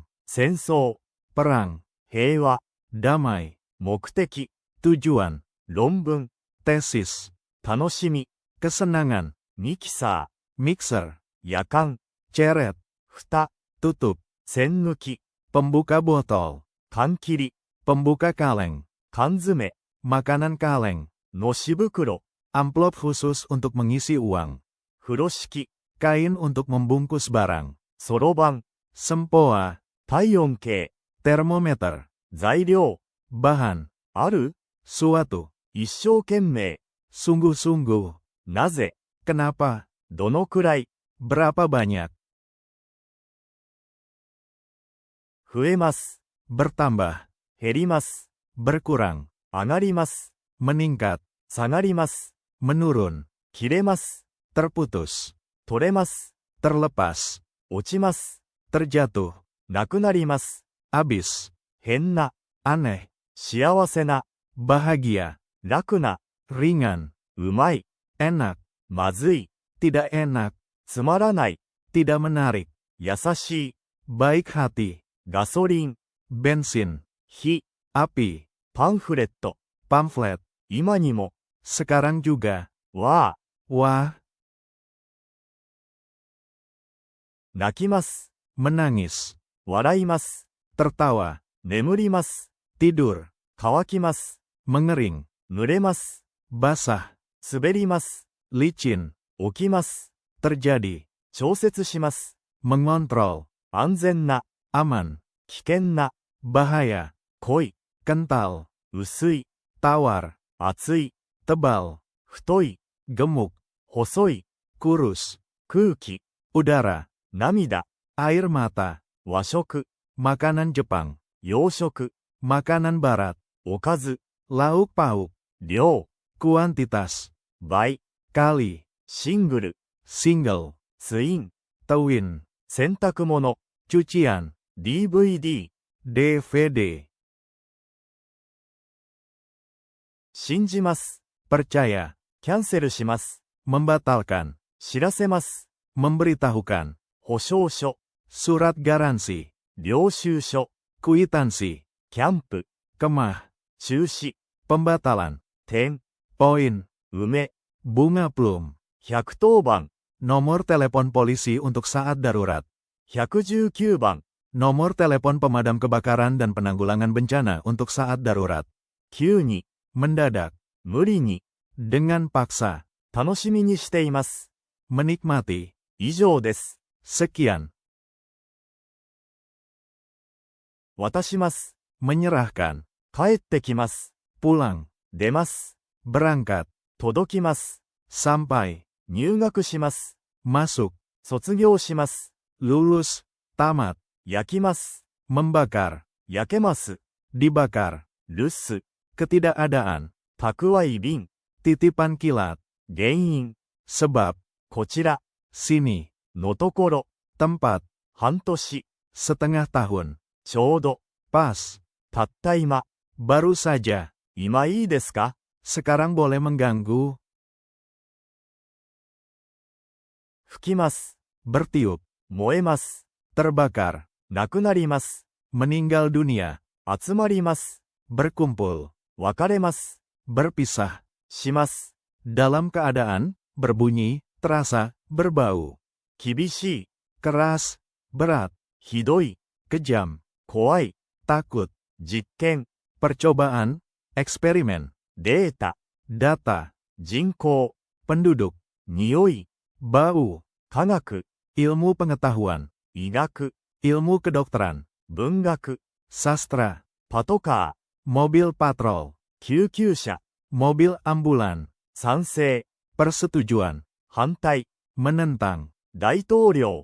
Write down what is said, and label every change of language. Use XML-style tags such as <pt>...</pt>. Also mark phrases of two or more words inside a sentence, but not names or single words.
<ja>戦争。</ja> <id>perang,</id> <ja>平和。</ja> <id>damai,</id> <ja>目的。</ja> <id>tujuan,</id> <ja>論文。</ja> <id>tesis,</id> <ja>楽しみ。</ja> <id>kesenangan,</id> <ja>ミキサ</ja> <id>mixer,</id> <ja>ー。夜間。</ja> <id>ceret,</id> <ja>蓋。</ja> <id>tutup,</id> <ja>栓抜き。</ja> <id>pembuka botol,</id> <ja>缶切り。</ja> <id>pembuka kaleng,</id> <ja>缶詰。</ja> <id>makanan kaleng,</id> <ja>のし袋。</ja> <id>amplop khusus untuk mengisi uang,</id> <ja>風呂敷。</ja> <id>kain untuk membungkus barang,</id> <ja>そろばん。</ja> <id>sempoa,</id> <ja>体温計。</ja> <id>termometer,</id> <ja>材料。</ja> <id>bahan,</id> <ja>ある</ja> <id>suatu,</id> <ja>一生懸命。</ja> <id>sungguh-sungguh,</id> <ja>なぜ</ja> <id>kenapa,</id> <ja>どのくらい</ja> <id>berapa banyak,</id> <ja>増えます。</ja> <id>bertambah,</id> <ja>減ります。</ja> <id>berkurang,</id> <ja>上がります。</ja> <id>meningkat,</id> <ja>下がります。</ja> <id>menurun,</id> <ja>切れます。</ja> <id>terputus,</id> <ja>取れます。</ja> <id>terlepas,</id> <ja>落ちます。</ja> <id>terjatuh,</id> <ja>なくなります。</ja> <id>habis,</id> <ja>変な、</ja> <id>aneh,</id> <ja>幸せな、</ja> <id>bahagia,</id> <ja>楽な、</ja> <id>ringan,</id> <ja>うまい、</ja> <id>enak,</id> <ja>まずい、</ja> <id>tidak enak,</id> <ja>つまらない、</ja> <id>tidak menarik,</id> <ja>優しい、</ja> <id>baik hati,</id> <ja>ガソリン、</ja> <id>bensin,</id> <ja>火、</ja> <id>api,</id> <ja>パンフレット、</ja> <id>pamflet,</id> <ja>今にも、</ja> <id>sekarang juga,</id> <ja>わあ、</ja> <id>wah,</id> <ja>泣きます。</ja> <id>menangis,</id> <ja>笑います。</ja> <id>tertawa,</id> <ja>眠ります。</ja> <id>tidur,</id> <ja>乾きます。</ja> <id>mengering,</id> <ja>濡れます。</ja> <id>basah,</id> <ja>滑ります。</ja> <id>licin,</id> <ja>起きます。</ja> <id>terjadi,</id> <ja>調節します。</ja> <id>mengontrol,</id> <ja>安全な、</ja> <id>aman,</id> <ja>危険な、</ja> <id>bahaya,</id> <ja>濃い、</ja> <id>kental,</id> <ja>薄い、</ja> <id>tawar,</id> <ja>厚い、</ja> <id>tebal,</id> <ja>太い、</ja> <id>gemuk,</id> <ja>細い、</ja> <id>kurus,</id> <ja>空気、</ja> <id>udara,</id> <ja>涙、</ja> <id>air mata,</id> <ja>和食、</ja> <id>makanan Jepang,</id> <ja>洋食、</ja> <id>makanan barat,</id> <ja>おかず、</ja> <id>lauk pauk,</id> <ja>量、</ja> <id>kuantitas,</id> <ja>倍、</ja> <id>kali,</id> <ja>シングル、</ja> <id>single,</id> <ja>ツイン、</ja> <id>twin,</id> <ja>洗濯物、</ja> <id>cucian,</id> <ja>DVD、</ja> <id>DVD,</id> <ja>信じます。</ja> <id>percaya,</id> <ja>キャンセルします。</ja> <id>membatalkan,</id> <ja>知らせます。</ja> <id>memberitahukan,</id> <ja>保証書、</ja> <id>surat garansi,</id> <ja>領収書、</ja> <id>kwitansi,</id> <ja>キャンプ、</ja> <id>kemah,</id> <ja>中止、</ja> <id>pembatalan,</id> <ja>点、</ja> <id>poin,</id> <ja>梅、</ja> <id>bunga plum,</id> <ja>110番、</ja> <id>nomor telepon polisi untuk saat darurat,</id> <ja>119番、</ja> <id>nomor telepon pemadam kebakaran dan penanggulangan bencana untuk saat darurat,</id> <ja>急に、</ja> <id>mendadak,</id> <ja>無理に、</ja> <id>dengan paksa,</id> <ja>楽しみにしています。</ja> <id>menikmati,</id> <ja>以上です。</ja> <id>sekian,</id> <ja>渡します。</ja> <id>menyerahkan,</id> <ja>帰ってきます。</ja> <id>pulang,</id> <ja>出ます。</ja> <id>berangkat,</id> <ja>届きます。</ja> <id>sampai,</id> <ja>入学します。</ja> <id>masuk,</id> <ja>卒業します。</ja> <id>lulus, tamat,</id> <ja>焼きます。</ja> <id>membakar,</id> <ja>焼けます。</ja> <id>dibakar,</id> <ja>留守、</ja> <id>ketidakadaan,</id> <ja>蓄え便、</ja> <id>titipan kilat,</id> <ja>原因、</ja> <id>sebab,</id> <ja>こちら、</ja> <id>sini,</id> <ja>のところ、</ja> <id>tempat,</id> <ja>半年、</ja> <id>setengah tahun,</id> <ja>ちょうど、</ja> <id>pas,</id> <ja>たった今、</ja> <id>baru saja,</id> <ja>今いいですか？</ja> <id>sekarang boleh mengganggu,</id> <ja>吹きます。</ja> <id>bertiup,</id> <ja>燃えます。</ja> <id>terbakar,</id> <ja>なくなります。</ja> <id>meninggal dunia,</id> <ja>集まります。</ja> <id>berkumpul,</id> <ja>別れます。</ja> <id>berpisah,</id> <ja>します。</ja> <id>dalam keadaan, berbunyi, terasa, berbau,</id> <ja>厳しい、</ja> <id>keras, berat,</id> <ja>ひどい、</ja> <id>kejam,</id> <ja>怖い、</ja> <id>takut,</id> <ja>実験、</ja> <id>percobaan, eksperimen,</id> <ja>データ、</ja> <id>data,</id> <ja>人口、</ja> <id>penduduk,</id> <ja>匂い、</ja> <id>bau,</id> <ja>科学、</ja> <id>ilmu pengetahuan,</id> <ja>医学、</ja> <id>ilmu kedokteran,</id> <ja>文学、</ja> <id>sastra,</id> <ja>パトカ</ja> <id>mobil patrol,</id> <ja>ー、救急車、</ja> <id>mobil ambulan,</id> <ja>賛成、</ja> <id>persetujuan,</id> <ja>反対、</ja> <id>menentang,</id> <ja>大統領</ja>